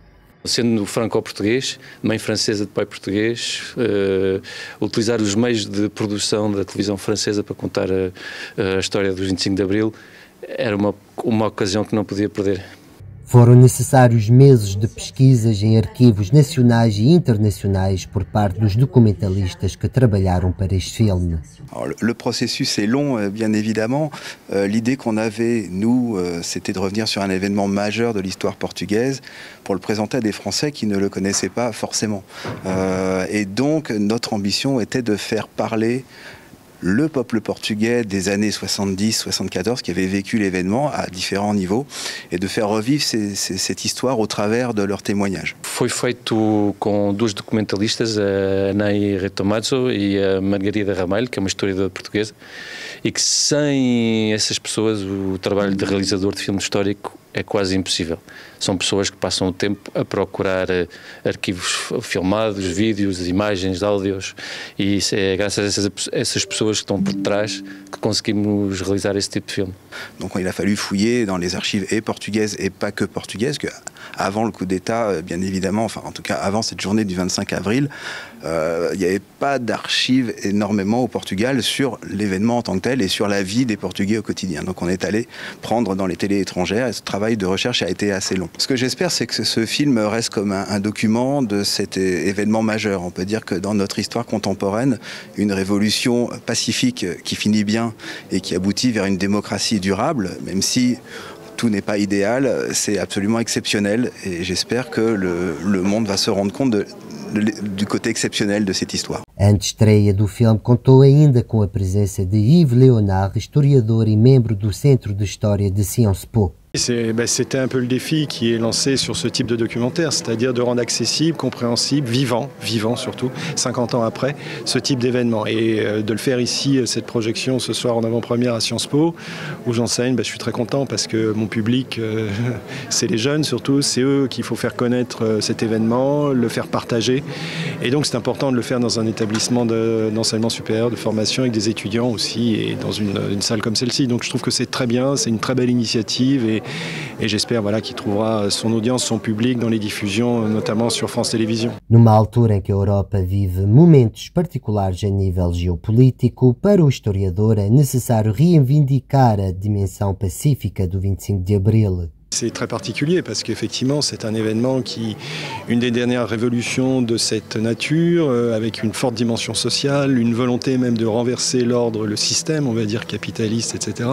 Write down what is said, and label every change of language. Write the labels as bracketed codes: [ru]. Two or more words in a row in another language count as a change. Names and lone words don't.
[pt] Sendo franco-português, mãe francesa de pai português, utilizar os meios de produção da televisão francesa para contar a história dos 25 de abril era uma ocasião que não podia perder. Foram necessários meses de pesquisas em arquivos nacionais e internacionais por parte dos documentalistas que trabalharam para este filme. [fr] Alors, le processus est long, bien évidemment. L'idée qu'on avait, nous, c'était de revenir sur un événement majeur de l'histoire portugaise pour le présenter à des Français qui ne le connaissaient pas forcément. Et donc, notre ambition était de faire parler le peuple portugais des années 70-74 qui avait vécu l'événement à différents niveaux et de faire revivre cette histoire au travers de leurs témoignages. [pt] Foi feito com dois documentalistas, a Nay Retomadzo e a Margarida Ramalho, que é uma historiadora portuguesa, e que sem essas pessoas o trabalho de realizador de filme histórico é quase impossível. São pessoas que passam o tempo a procurar arquivos filmados, vídeos, imagens, áudios, e é graças a essas pessoas que estão por trás que conseguimos realizar esse tipo de filme. [fr] Donc il a fallu fouiller dans les archives et portugaises et pas que portugaises, que avant le coup d'État, bien évidemment, enfin en tout cas avant cette journée du 25 avril, il n'y avait pas d'archives énormément au Portugal sur l'événement en tant que tel et sur la vie des Portugais au quotidien. Donc on est allé prendre dans les télés étrangères et ce travail de recherche a été assez long. Ce que j'espère, c'est que ce film reste comme un document de cet événement majeur. On peut dire que dans notre histoire contemporaine, une révolution pacifique qui finit bien et qui aboutit vers une démocratie durable, même si tout n'est pas idéal, c'est absolument exceptionnel et j'espère que le monde va se rendre compte du côté exceptionnel de cette histoire. [pt] A antestreia do filme contou ainda com a presença de Yves Léonard, historiador e membro do Centro de História de Sciences Po. [fr] C'était un peu le défi qui est lancé sur ce type de documentaire, c'est-à-dire de rendre accessible, compréhensible, vivant surtout, 50 ans après, ce type d'événement. Et de le faire ici, cette projection ce soir en avant-première à Sciences Po, où j'enseigne, je suis très content parce que mon public, c'est les jeunes surtout, c'est eux qu'il faut faire connaître cet événement, le faire partager. Et donc c'est important de le faire dans un établissement d'enseignement supérieur, de formation avec des étudiants aussi, et dans une salle comme celle-ci. Donc je trouve que c'est très bien, c'est une très belle initiative et j'espère qu'il trouvera son audience, son public dans les diffusions, notamment sur France Télévisions. [pt] Numa altura em que a Europa vive momentos particulares a nível geopolítico, para o historiador é necessário reivindicar a dimensão pacífica do 25 de Abril. [fr] C'est très particulier parce qu'effectivement c'est un événement une des dernières révolutions de cette nature, avec une forte dimension sociale, une volonté même de renverser l'ordre, le système, on va dire capitaliste, etc.